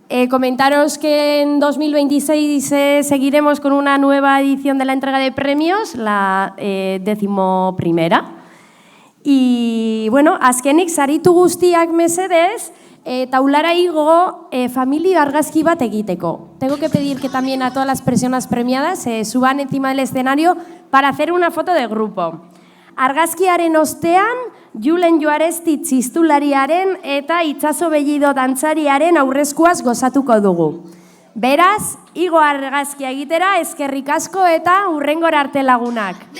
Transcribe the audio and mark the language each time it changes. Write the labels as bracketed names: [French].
[Spanish] Comentaros que en 2026 seguiremos con una nueva edición de la entrega de premios, la 11ª. Y, bueno, [Basque] azkenik saritu guztiak mesedez, taulara igo familia argazki bat egiteko. [Spanish] Tengo que pedir que también a todas las personas premiadas se suban encima del escenario para hacer una foto de grupo. [Basque] Argazkiaren ostean, Julen Joaresti txistulariaren eta Itxaso Bellido dantzariaren aurrezkuaz gozatuko dugu. Beraz, igo argazkia egitera, eskerrik asko eta hurrengora arte lagunak.